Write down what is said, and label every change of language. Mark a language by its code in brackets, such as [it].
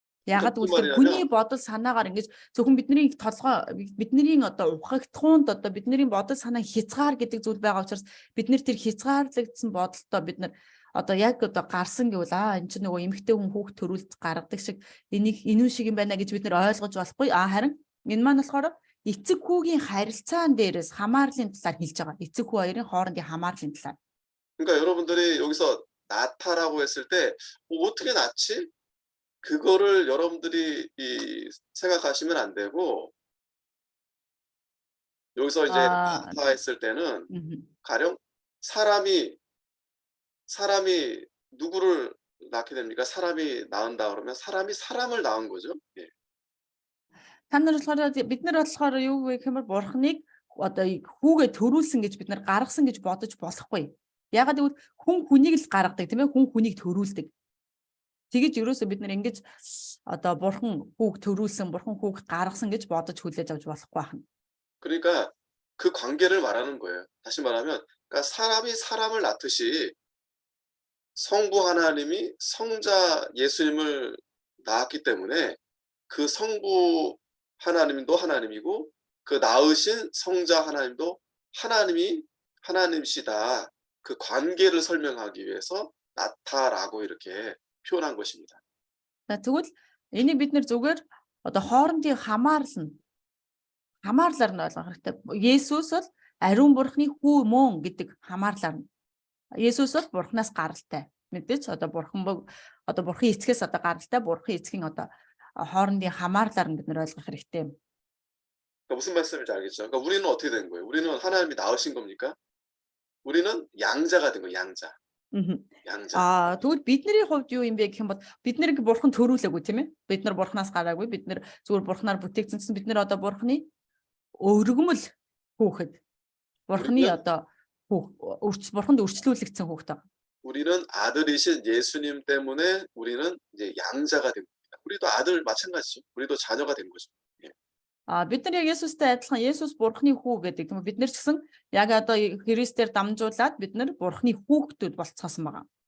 [mn] Ягаад гэвэл хүний бодол санаагаар ингэж зөвхөн бидний толгой бидний одоо ухагтхуунд одоо бидний бодол санаа хязгаар гэдэг зүйл байгаа учраас бид нар тэр хязгаарлагдсан бодолтой бид нар одоо яг одоо гарсан гэвэл энэ чинь нөгөө эмэгтэй хүн хүүхд төрүүлж гаргадаг шиг энэ шиг юм байна гэж бид нар ойлгож болохгүй. Харин энэ маань болохоор эцэг хүүгийн харилцаан дээрээс хамаарлын талаар хэлж байгаа. Эцэг хүү хоёрын хоорондын хамаарлын талаар. [ko] 그러니까 여러분들이 여기서 낳다라고 했을 때 어떻게 낳지? 그거를 여러분들이 생각하시면 안 되고 여기서 이제 낳다 했을 때는 가령 사람이 누구를 낳게 됩니까? 사람이 낳은다 그러면 사람이 사람을 낳은 거죠. 예. [mn] Бид нар болохоор юу гэх юм бол бурхныг одоо хүүгээ төрүүлсэн гэж бид нар гаргасан гэж бодож болохгүй. Ягаад гэвэл хүн хүнийг л гаргадаг тийм ээ, хүн хүнийг төрүүлдэг. Тэгэж ерөөсөө бид нар ингэж одоо бурхан хүүг төрүүлсэн, бурхан хүүг гаргасан гэж бодож хүлээж авч болохгүй байна. [ko] 그러니까 그 관계를 말하는 거예요. 다시 말하면 그러니까 사람이 사람을 낳듯이 성부 하나님이 성자 예수님을 낳았기 때문에 그 성부 하나님도 하나님이고 그 낳으신 성자 하나님도 하나님이시다. 그 관계를 설명하기 위해서 낳다라고 이렇게 표현한 것입니다. [mn] Тэгвэл энийг бид нэр зүгээр одоо хоорондын хамаарлаар нь ойлгох хэрэгтэй. Есүс бол ариун бурхны хүү мөн гэдэг хамаарлаар нь. Есүс бол бурхнаас гаралтай. Мэдээж одоо бурхан эцгээс одоо гаралтай, бурхан эцгийн одоо хоорондын хамаарлаар нь бид нэр ойлгох хэрэгтэй. [ko] 그러니까 무슨 말씀인지 알겠죠? 그러니까 우리는 어떻게 된 거예요? 우리는 하나님이 낳으신 겁니까? 우리는 양자가 된 거예요, 양자. 양자. [mn] Тэгвэл бидний хувьд юу юм бэ гэх юм бол бид нэр бурхан төрүүлээгүй тийм ээ. Бид нар бурханаас гараагүй. Бид нар зүгээр бурханаар бүтээгдсэн чинь бид нар одоо бурханы өргөмөл хүүхэд. Бурханы одоо бурханд өрчлүүлэгдсэн хүүхэд байгаа. [ko] 우리는 아들이신 예수님 때문에 우리는 이제 양자가 된 겁니다. 우리도 아들 마찬가지죠. 우리도 자녀가 된 거죠. 예. [mn] Бид нар яг Есүстэй адилхан Есүс бурхны хүү гэдэг тийм үү? Бид нар ч гэсэн яг одоо Христээр дамжуулаад бид нар бурхны хүүхдүүд болцоосон байгаа.